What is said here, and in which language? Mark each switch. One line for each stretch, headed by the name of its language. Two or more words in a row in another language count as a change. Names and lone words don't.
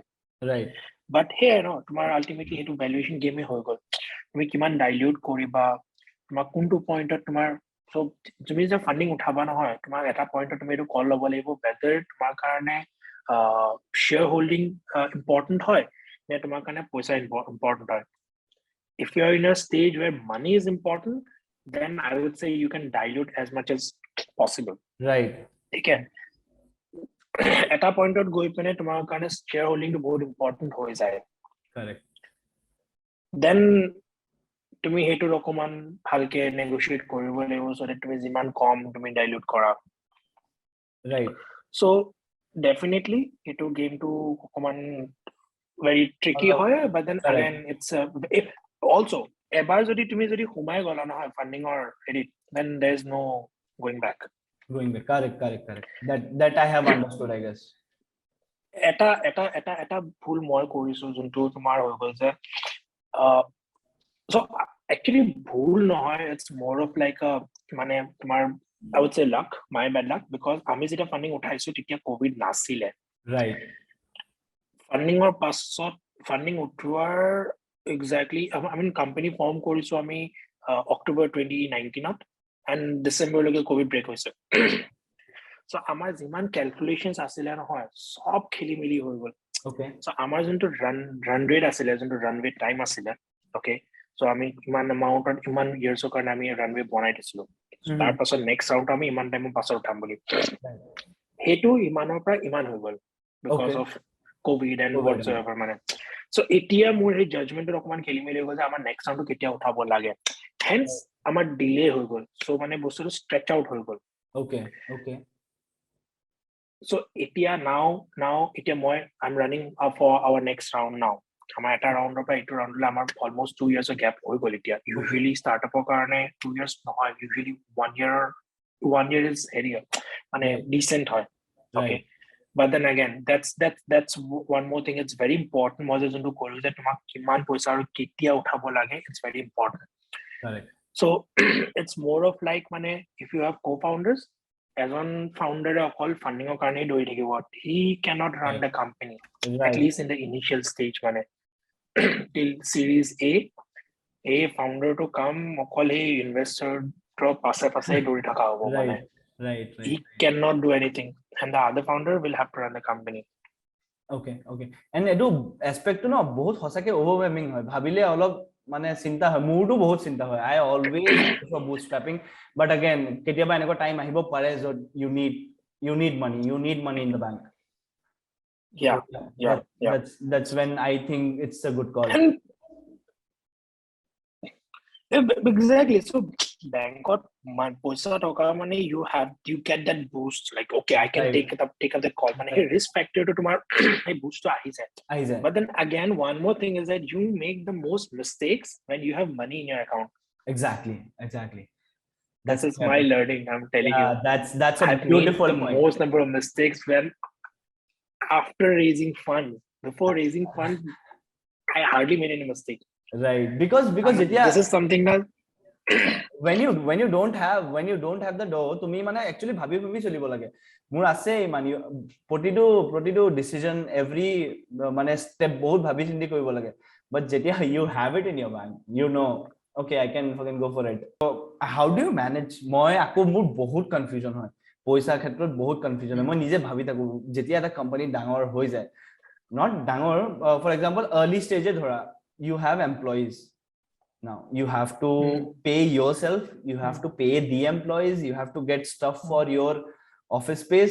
English: right but here no
Assamese: তোমাৰ ultimately হেতু
English: valuation game
Assamese: হৈ গল তুমি কিমান dilute কৰিবা তোমাক কোনটো পইণ্টত তোমাৰ so তুমি যে funding উঠাবা নহয় তোমাক এটা পইণ্টত তুমি এটো কল লব লাগিব whether তোমাৰ কাৰণে
English: share holding important
Assamese: হয় নে তোমাৰ কাৰণে পইচা important হয়
English: if you are in a stage where money is important then I would say you can dilute as much as possible right
Assamese: okay এটা পইণ্টত গৈ পিনে তোমাৰ কাৰণে
English: share holdingটো
Assamese: বহুত ইম্পৰ্টেণ্ট হৈ যায়।
English: Correct.
Assamese: দেন তুমি সেইটোত অকমান ভালকে নেগোচিয়েট কৰিব লাগিব
English: so that
Assamese: তুমি যিমান কম তুমি ডাইলিউট কৰা।
English: Right. So definitely
Assamese: এইটো গেমটো অকমান
English: very tricky হয়, but then Correct. again it's also
Assamese: এবাৰ যদি তুমি সোমাই গলা নহয় ফান্ডিঙৰ হেৰিত,
English: then there is no going back. Correct. That I have understood, I guess.
Assamese: এটা ভুল মই কৰিছো যোনটো তোমাৰ হৈ গ'ল যে
English: so actually
Assamese: ভুল নহয়,
English: it's more of like a
Assamese: মানে তোমাৰ
English: I would say luck, my bad luck, because
Assamese: আমি যেতিয়া ফান্ডিং উঠাইছো তেতিয়া কোভিড নাছিলে।
English: Right.
Assamese: ফান্ডিঙৰ পাছত ফান্ডিং উঠোৱাৰ
English: exactly I mean company form
Assamese: কৰিছো আমি October 2019 and December লৈকে
English: COVID break
Assamese: হৈছে। so আমাৰ যিমান ক্যালকুলেশনস আছিলে নহয় সব খেলি মেলি হৈ গ'ল।
English: Okay.
Assamese: so আমাৰ যোনটো
English: run rate
Assamese: আছিলে, যোনটো
English: runway time
Assamese: আছিলে,
English: okay, so
Assamese: আমি ইমান এমাউন্টত ইমান ইয়াৰ্ছৰ কাৰণে আমি ৰানৱে বনাই দিছিলো। তাৰ পাছত
English: next round
Assamese: আমি ইমান টাইমৰ পাছত উঠাম বুলি, সেইটো ইমানৰ পৰা ইমান হৈ গ'ল
English: because of COVID and whatsoever
Assamese: মানে। so এতিয়া মোৰ এই জাজমেন্টৰ অকমান খেলি মেলি হৈ গ'ল যে আমাৰ
English: next roundটো
Assamese: কেতিয়া উঠাব লাগে, হেন্স আমাৰ ডিলে হৈ গ'ল। so মানে বস্তুটো
English: stretch out
Assamese: হৈ গ'ল।
English: Okay. so এতিয়া now
Assamese: এতিয়া মই
English: I'm running for our next round now.
Assamese: আমাৰ এটা ৰাউণ্ডৰ পৰা এইটো ৰাউণ্ডলৈ আমাৰ অলমোষ্ট 2 years গ্যাপ হৈ গ'ল এতিয়া।
English: usually startupৰ
Assamese: কাৰণে 2 years নহয়,
English: usually 1 year is
Assamese: হেৰি মানে ডিসেন্ট হয়।
English: okay, but then again that's one more thing, it's very important।
Assamese: মই যে যোনটো ক'লো যে তোমাক কিমান পইচা আৰু কেতিয়া উঠাব লাগে,
English: it's very important। Correct. so it's more of like মানে if you have co-founders,
Assamese: এজন ফাউন্ডাৰে অকল ফান্ডিঙৰ কাৰণে দৌৰি থাকিব,
English: he cannot run the company, at least in the initial stage মানে till series A founder to come
Assamese: অকল এই
English: investor
Assamese: পাছে দৌৰি থকা হ'ব মানে।
English: Right. he cannot do anything and the other founder will have to run the company। Okay.
Assamese: and এটো এসপেক্টটো ন বহুত হসাকে ওভাৰৱেলমিং হয়, ভাবিলে অলপ মানে চিন্তা হয়, মোৰটো বহুত চিন্তা হয়।
English: I always go for bootstrapping, but again
Assamese: কেতিয়াবা এনেকুৱা টাইম আহিব পাৰে যত
English: you need money in the bank। yeah, that's when I think it's a good call। and exactly, so
Assamese: বেংকত পইচা টকা মানে
English: you get that boost, like okay I can take up the call মানে risk factor to tomorrow এই boost
Assamese: টো আহি যায়।
English: but then again one more thing is that you make the most mistakes when you have money in your account। exactly this is my learning, I'm telling you। that's a beautiful point। most number of mistakes when after raising funds, before raising funds I hardly made any mistake। right, because this is something that when you don't have the dough,
Assamese: তুমি মানে actually ভাবি চলিব লাগে। মোৰ আছে মানে প্ৰতিটো ডিসিজন এভৰি মানে স্টেপ বহুত ভাবি চিন্তি কৰিব লাগে।
English: but যেতিয়া you have it in your bank, you know okay I can fucking go for it। so how do you manage?
Assamese: মই আকৌ মোৰ বহুত কনফিউজন হয় পইচাৰ ক্ষেত্ৰত, বহুত কনফিউজন হয়। মই নিজে ভাবি থাকো যেতিয়া এটা কোম্পানী ডাঙৰ হৈ যায়,
English: not ডাঙৰ, for example early stage ধৰা you have employees, now you have to pay yourself, you have to pay the employees, you have to get stuff for your office space.